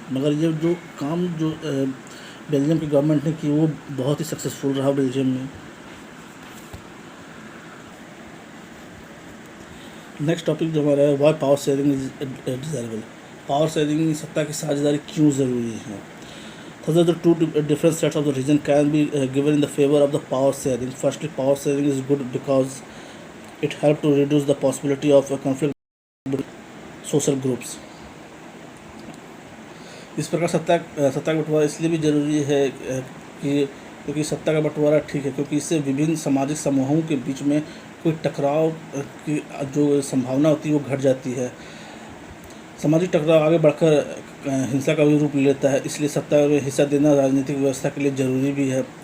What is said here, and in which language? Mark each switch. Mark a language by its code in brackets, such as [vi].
[hi] मगर ये जो काम जो बेल्जियम की गवर्नमेंट ने की वो बहुत ही सक्सेसफुल रहा बेल्जियम में। नेक्स्ट टॉपिक जो हमारा है, [en] Why power sharing is desirable. [hi] Power sharing, सत्ता की साझेदारी क्यों ज़रूरी है? [en] Thus, the two different sets of the region can be given in the favor of the power sharing. Firstly, power sharing is good because it helps to reduce the possibility of a conflict between social groups. [hi] इस प्रकार सत्ता का बंटवारा इसलिए भी ज़रूरी है कि क्योंकि सत्ता का बंटवारा ठीक है, क्योंकि इससे विभिन्न सामाजिक समूहों के बीच में कोई टकराव की जो संभावना होती है वो घट जाती है। सामाजिक टकराव आगे बढ़कर हिंसा का भी रूप ले लेता है, इसलिए सत्ता में हिस्सा देना राजनीतिक व्यवस्था के लिए ज़रूरी भी है।